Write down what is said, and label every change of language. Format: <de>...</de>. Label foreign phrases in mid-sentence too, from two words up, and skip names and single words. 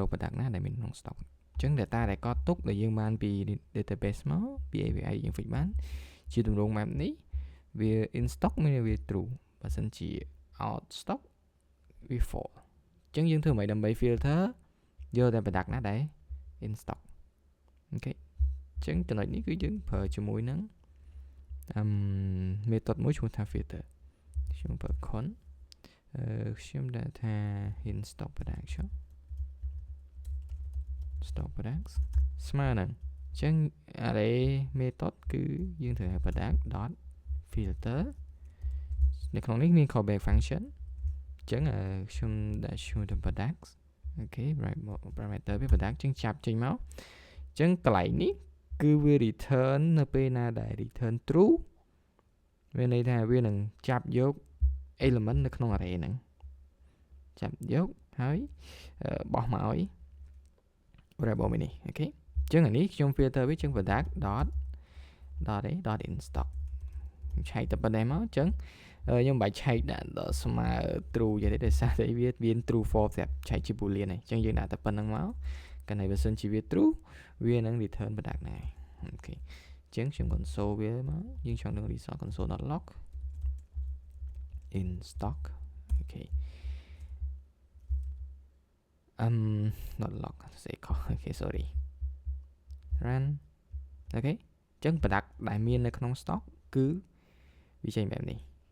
<km>ក product ណាដែលមានក្នុង stock អញ្ចឹង data ដែលកត់ទុកដែលយើងបានពី database មកពី API យើង fix បានជាទម្រង់បែបនេះវា</km> <en>in stock</en> <km>មានវា true បើសិនជា</km> <en>out stock</en> <km>វា false អញ្ចឹងយើងធ្វើម៉េចដើម្បី filter យកតែ product ណាដែល</km> <en>in stock</en> <km>អូខេអញ្ចឹងចំណុចនេះគឺយើងប្រើជាមួយនឹងmethod មួយឈ្មោះថា filter ខ្ញុំប្រើ con ខ្ញុំដាក់ថា</km> <en>in stock production stock products</en> <km>ស្មើនឹងអញ្ចឹង</km> <en>array method</en> <km>គឺយើងត្រូវឲ្យ</km> <en>product dot filter</en> <km>នៅក្នុងនេះមាន</km> <en>callback function</en> <km>អញ្ចឹងខ្ញុំដាក់ឈ្មោះទៅ products អូខេ parameter វា product អញ្ចឹងចាប់ចេញមក អញ្ចឹងកន្លែងនេះគឺវា return នៅពេលណាដែល</km> <en>return true</en> <km>មានន័យថាវានឹងចាប់យក element នៅក្នុង array ហ្នឹងចាប់យកហើយបោះមកឲ្យ variable មួយនេះអូខេអញ្ចឹងអានេះខ្ញុំ filter វាជាង</km> <en>product dot in stock</en> <km>ឆែកតែប៉ុណ្ណេះមកអញ្ចឹងខ្ញុំមិនបាច់ ឆែកដាក់ដល់ស្មើ true ទេដោយសារតែវាមាន</km> <en>true false</en> <km>ស្រាប់ឆែកជា boolean ហ្នឹងអញ្ចឹងយើងដាក់តែប៉ុណ្្នឹងមកកាលណាបើសិនជាវា true វានឹង</km> <en>return product</en> <km>ហ្នឹងអូខេអញ្ចឹងខ្ញុំ console វាមកយើងចង់នឹង</km> <en>result console.log in stock</en> <km>អូខេ</km> <en>not log</en> <km>សេខុសអូខេ</km> <en>sorry run</en> <km>អូខេអញ្ចឹង product ដែលមាននៅក្នុង stock គឺវាចេញបែបនេះ</km>